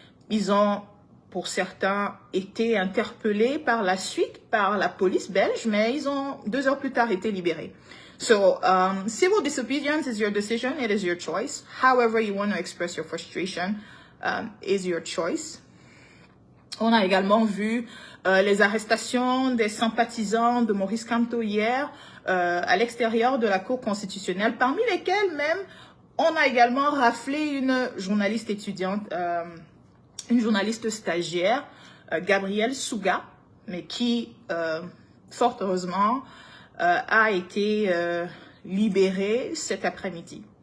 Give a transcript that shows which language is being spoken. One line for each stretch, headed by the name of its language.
French: Ils ont, pour certains, été interpellés par la suite par la police belge, mais ils ont 2 heures plus tard été libérés.
English: So, civil disobedience is your decision, it is your choice. However you want to express your frustration is your choice.
French: On a également vu les arrestations des sympathisants de Maurice Kamto hier à l'extérieur de la Cour constitutionnelle, parmi lesquels même on a également raflé une journaliste étudiante, une journaliste stagiaire, Gabrielle Souga, mais qui, fort heureusement, a été libérée cet après-midi.